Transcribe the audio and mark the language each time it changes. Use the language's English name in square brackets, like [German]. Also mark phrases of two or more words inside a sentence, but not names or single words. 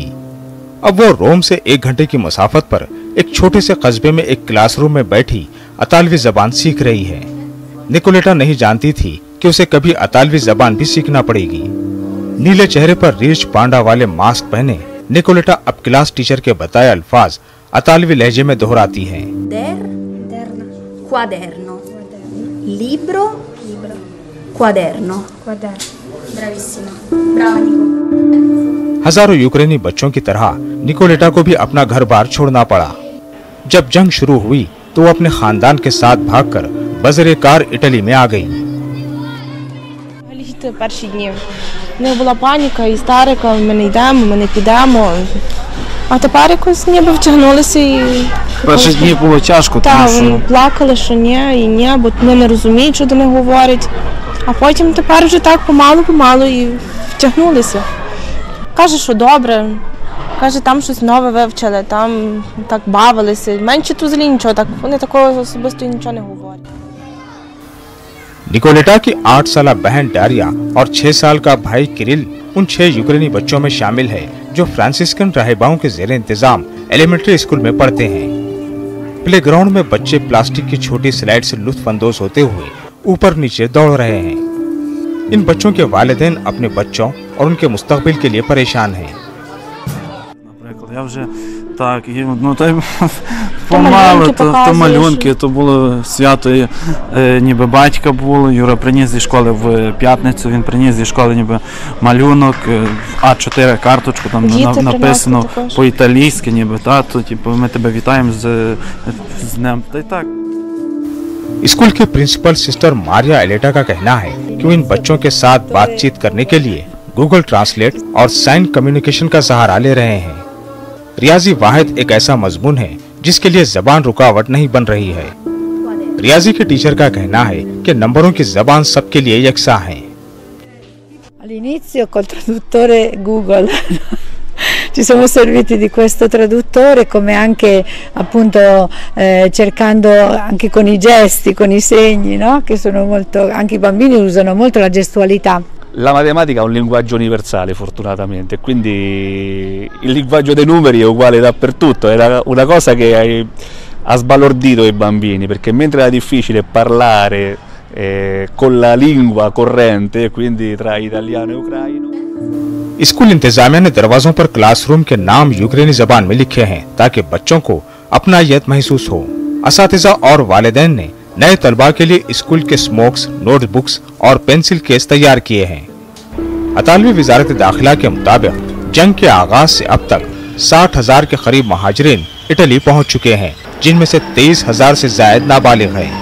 [Urdu] اب وہ روم سے 1 گھنٹے کی مسافت پر ایک چھوٹے سے قصبے میں ایک کلاس روم میں بیٹھی اطالوی زبان سیکھ رہی ہے. نکولیٹا نہیں جانتی تھی کہ اسے کبھی اطالوی زبان بھی سیکھنا پڑے گی. نیلے چہرے پر ریچھ پانڈا والے ماسک پہنے نکولیٹا اب [English] class teacher [Urdu] کے بتائے الفاظ اطالوی لہجے میں دہراتی ہے. [Italian] Quaderno, libro, quaderno. Bravissima, brava Nico. [Urdu] ہزاروں یوکرینی بچوں کی طرح نکولیٹا کو بھی اپنا گھر بار چھوڑنا پڑا. جب جنگ شروع ہوئی تو وہ اپنے خاندان کے ساتھ بھاگ کر بجرے کار اٹلی میں آ گئی. [Ukrainian] Перші дні в них була паніка, істерика, ми не йдемо, ми не підемо. А тепер якось ніби втягнулися і... Перші дні було тяжко, тому що... Так, плакали, що ні, і ні, бо вони не розуміють, що до них говорять. А потім тепер вже так помалу-помалу і втягнулися. Каже, що добре. Каже, там щось нове вивчили, там так бавилися. Менше тут взагалі нічого, так, вони такого особисто нічого не говорять. [Urdu] نکولیٹا کی 8 سالہ بہن ڈاریا اور 6 سال کا بھائی کرل ان 6 یوکرینی بچوں میں شامل ہے جو فرانسسکن راہباؤں کے زیر انتظام [English] elementary school [Urdu] میں پڑھتے ہیں. پلے گراؤنڈ میں بچے پلاسٹک کی چھوٹی سلائیڈ سے لطف اندوز ہوتے ہوئے اوپر نیچے دوڑ رہے ہیں. ان بچوں کے والدین اپنے بچوں اور ان کے مستقبل کے لیے پریشان ہیں. [Ukrainian] Так, і, ну, та помало, то малюнки, то було свято, ніби батька було, Юра приніс зі школи в п'ятницю, він приніс зі школи ніби малюнок, А4 карточку, там написано по-італійськи, ніби, то, типу, ми тебе вітаємо з днем, та й так. [Urdu] اسکول کے پرنسپل سسٹر ماریا الیٹا کا کہنا ہے کہ وہ ان بچوں کے ساتھ بات چیت کرنے کے لیے گوگل ٹرانسلیٹ اور [English] sign communication [Urdu] کا سہارا لے رہے ہیں. ریاضی واحد ایک ایسا مضمون ہے جس کے لیے زبان رکاوٹ نہیں بن رہی ہے. ریاضی کے ٹیچر کا کہنا ہے کہ نمبروں کی زبان سب کے لیے یکساں ہے. [Italian] All'inizio col traduttore Google ci siamo serviti di questo traduttore, come anche appunto cercando anche con i gesti, con i segni, no? Che sono molto, anche i bambini usano molto la gestualità. La matematica è un linguaggio universale fortunatamente, quindi il linguaggio dei numeri è uguale dappertutto, era una cosa che ha sbalordito i bambini, perché mentre era difficile parlare con la lingua corrente, quindi tra italiano e ucraino। [Urdu] اسکول انتظامیہ نے دروازوں پر کلاس روم کے نام یوکرینی زبان میں لکھے ہیں تاکہ بچوں کو اپنائیت محسوس ہو. اساتذہ اور والدین نے نئے طلبہ کے لیے اسکول کے [English] smocks, notebooks [Urdu] اور [English] pencil case [Urdu] تیار کیے ہیں. اطالوی وزارت داخلہ کے مطابق جنگ کے آغاز سے اب تک 60,000 کے قریب مہاجرین اٹلی پہنچ چکے ہیں، جن میں سے 23,000 سے زیادہ نابالغ ہیں.